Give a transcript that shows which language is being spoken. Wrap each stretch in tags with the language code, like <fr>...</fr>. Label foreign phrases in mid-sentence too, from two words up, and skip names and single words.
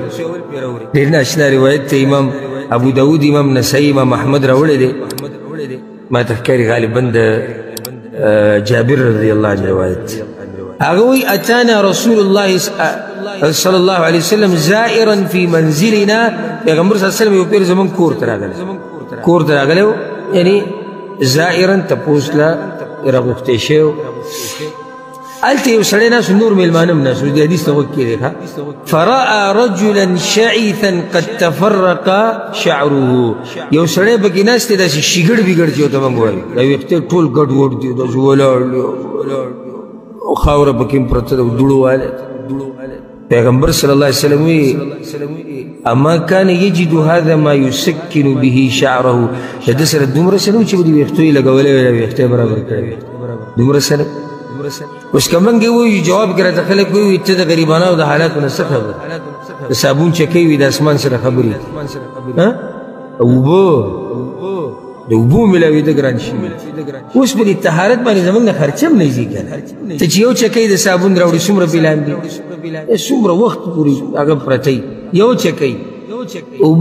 <ps>ډېر ناشنا روایت ته امام ابو داود امام نسائی امام احمد راوړی دی ما ته ښکاري غالبا د جابر</ps> <ar>رضی الله عنه</ar> <ps>روایت هغه وایي</ps> <ar>اتانا رسول الله صلی الله علیه وسلم زائرا فی منزلنا</ar> <ps>پیغمبر</ps> <ar>صلی الله علیه</ar> <ps>وسلم یو پیر زمونږ کور ته راغلی و یعنی زائرا تپوس له راغوښتی شوی هلته یو سړی ناست نور میلمانه هم ناست د حدیث ته غوږ کېدی</ps> <ar>فرأى رجلا شعیثا قد تفرق شعره</ar> <ps>یو سړی پکې ناست دی داسې شګړ بګړ چې ورته موږ وایو دا ویښته ټول ګډوډ دي داسې ولاړ خاوره پکې پرته ده دوړو والی پیغمبر</ps> <ar>صلی الله علیه وسلم</ar> <ps>وی</ps> <ar>اما کان یجد هذا ما یسکن به شعره</ar> <ps>د ده سره دومره څه نه و چې به د ویښتو یې لګولی وی ویښته یې برابر کړی دومره څه نه اوس که موږ یې ووایو جواب کې راته خلک ووایي ته د غریبانو د حالاتو نه څه خبر د صابون چکی وي د اسمان سره خبرې اوبه د اوبو ملاوېده ګران شي اوس په دې طهارت باندې زموږ نه خرچه هم نه ځي که نه ته چې یو چکی د صابون راوړي څومره بیلان دي څومره وخت پورې هغه پرته یو چکی اوبه</ps>